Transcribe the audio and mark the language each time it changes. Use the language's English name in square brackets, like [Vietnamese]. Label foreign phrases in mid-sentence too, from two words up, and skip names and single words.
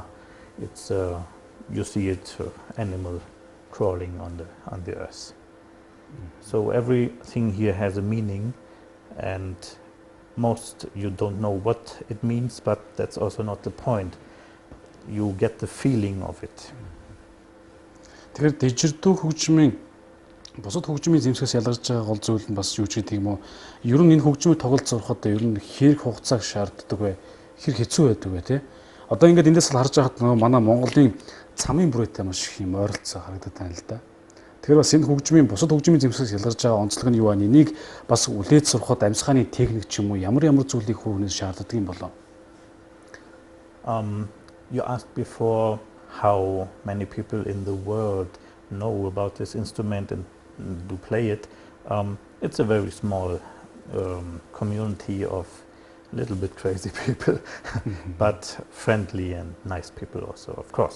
[English] It's you see it animal crawling on the earth. So everything here has a meaning, and most you don't know what it means, but that's also not the point. You get the feeling of it. [Mongolian] Тэгэхээр Didgeridoo хөгжмийн бусад хөгжмийн зэмсгээс ялгарч байгаа гол зүйл нь бас юу ч гэдэг юм уу? Ер нь энэ хөгжмийг тоглож сурахад ер нь хэрэг хугацааг шаарддаг вэ? Хэр хэцүү байдаг вэ, тий? Одоо ингээд эндээс л харж байхад нөгөө манай Монголын цамын бүрээтэй маш их юм ойролцоо харагдаад байна л да. Тэгэхээр бас энэ хөгжмийн бусад хөгжмийн зэмсгээс ялгарч байгаа онцлог нь юу вэ? Энийг бас үлээж сурахад амьсгааны техник ч юм уу ямар зүйлийг хүүхнээс шаарддаг юм болов? [English] You asked before how many people in the world know about this instrument and do play it. It's a very small community of a little bit crazy people, but friendly and nice people also, of course.